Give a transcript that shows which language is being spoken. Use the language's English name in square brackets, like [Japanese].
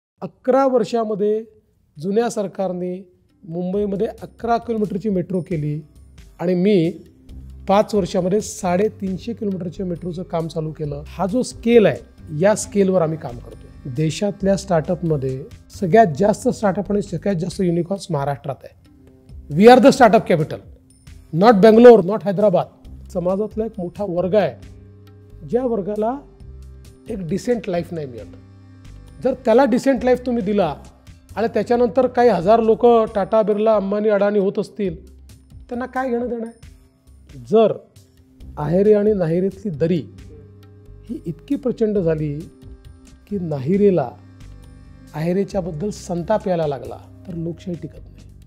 [Marathi] 11 वर्षामध्ये जुन्या सरकारने मुंबईमध्ये 11 किलोमीटरची मेट्रो केली आणि मी 5 वर्षामध्ये 350 किलोमीटरच्या मेट्रोचं काम चालू केलं. हा जो स्केल आहे या स्केलवर आम्ही काम करतो. देशातल्या स्टार्टअपमध्ये सगळ्यात जास्त स्टार्टअप आणि सगळ्यात जास्त युनिकॉर्न्स महाराष्ट्रात आहे. [English] We are the startup capital, not Bangalore, not Hyderabad. [Marathi] समाजातला एक मोठा वर्ग आहे ज्या वर्गाला एक डिसेंट लाईफ नाही मिळत. जर त्याला डिसेंट लाईफ तुम्ही दिला आणि त्याच्यानंतर काही हजार लोक टाटा बिर्ला अंबानी अडाणी होत असतील, त्यांना काय घेणं देणं आहे. जर आहेरे आणि नाहिरेतली दरी ही इतकी प्रचंड झाली की नाहिरेला आहेरेच्याबद्दल संताप यायला लागला तर लोकशाही टिकत नाही.